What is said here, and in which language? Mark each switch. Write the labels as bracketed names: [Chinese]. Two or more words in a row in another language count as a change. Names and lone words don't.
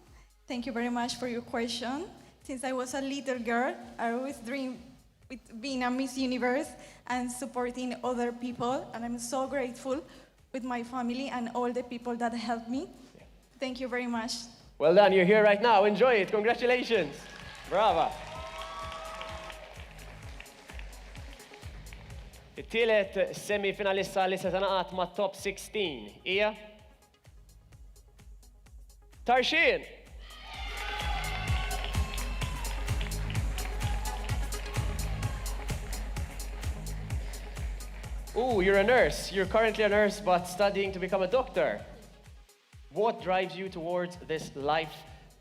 [English] Thank you very much for your question. Since I was a little girl, I always dreamed with being a Miss Universe and supporting other people, and I'm so grateful with my family and all the people that helped me. Yeah. Thank you very much. Well done, you're here right now. Enjoy it. Congratulations. Brava. [Maltese] It-tielet semi-finalista li se tingħaqad ma' top 16 hija Tarshin. [English] Ooh, you're a nurse. You're currently a nurse, but studying to become a doctor. What drives you towards this life advocacy?